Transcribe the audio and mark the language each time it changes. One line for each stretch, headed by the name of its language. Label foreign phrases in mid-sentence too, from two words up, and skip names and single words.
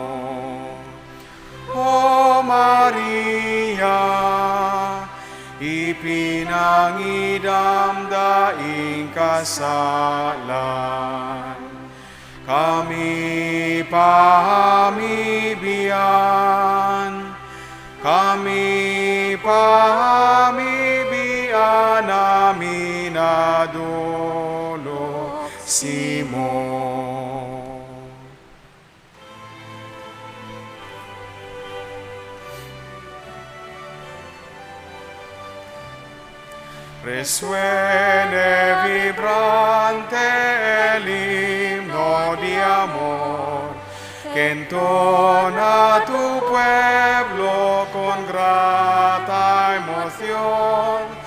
Bikol: O Maria, ipinangidam daing kasalan, kami pahamibian, namin adulo simo.
Spanish: Resuene vibrante el himno de amor, que entona tu pueblo con grata emoción.